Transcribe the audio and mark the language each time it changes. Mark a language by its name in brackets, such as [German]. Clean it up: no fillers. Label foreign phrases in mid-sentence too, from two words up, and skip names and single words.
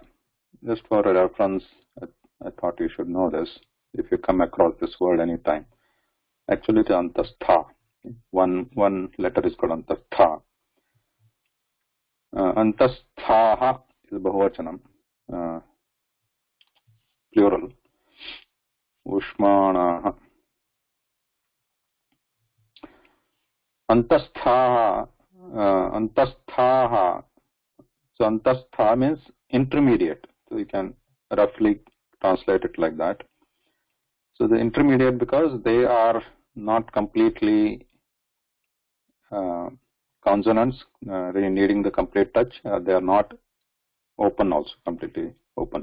[English] Just for a reference, I thought you should know this if you come across this word anytime. Actually, it is antastha. One letter is called antastha. Antasthaha is bahuvachanam, plural. Ushmana. Antasthaha. Antasthaha. So antastha means intermediate. So you can roughly translate it like that. So the intermediate, because they are not completely consonants, needing the complete touch. They are not open also, completely open.